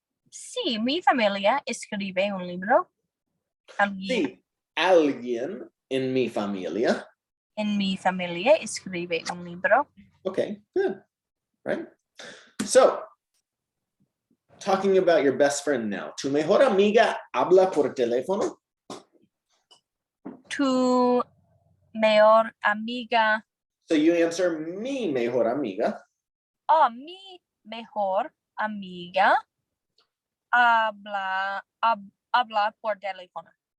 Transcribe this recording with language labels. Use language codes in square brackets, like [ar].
[es] Sí, mi familia escribe un libro. Alguien Sí, alguien en mi familia. en mi familia escribe un libro. [en] Okay, good. Right. So, talking about your best friend now. [es] ¿Tu mejor amiga habla por teléfono? Tu mejor amiga. [en] So you answer [es] mi mejor amiga. Oh, mi mejor amiga habla por teléfono.